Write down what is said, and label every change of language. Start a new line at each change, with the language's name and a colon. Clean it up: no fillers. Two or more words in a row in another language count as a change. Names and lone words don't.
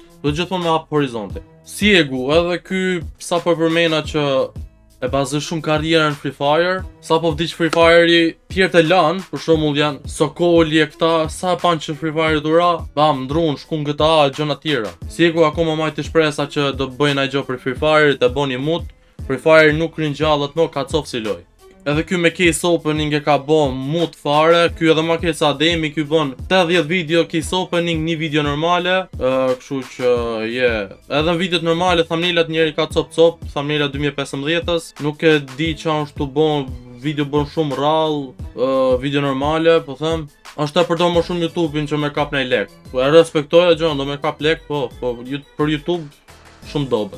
Albanian: Duhet gjithmonë me hap horizonte. Siegu, edhe ky sa po e përmena që e bazoj shumë karrierën Free Fire, sa po vdiq Free Fire-i, tjerë të lanë, për shembull janë Sokoli e këta, sa pan që Free Fire dura, bam, ndrun, shkun GTA e gjëna tjera. Siegu akoma majt të shpresa që do bëjnë ai gjë për Free Fire, të bëni mut, Free Fire nuk ringjallët më, ka cof si loj. Edhe ky me
English: case opening
Albanian: e ka bo mut fare, ky edhe ma case Ademi, ky bon 80 video
English: case opening,
Albanian: një video normale, kështu që edhe në videot normale thumbnailat njeri ka cop, thumbnailat 2015-ës, nuk e di që është të bon video bon shumë rall, video normale, po them, është e përdor më shumë YouTube-in që me kap nej lek. E respektoj e gjën, do me kap lek, po për YouTube shumë dobet.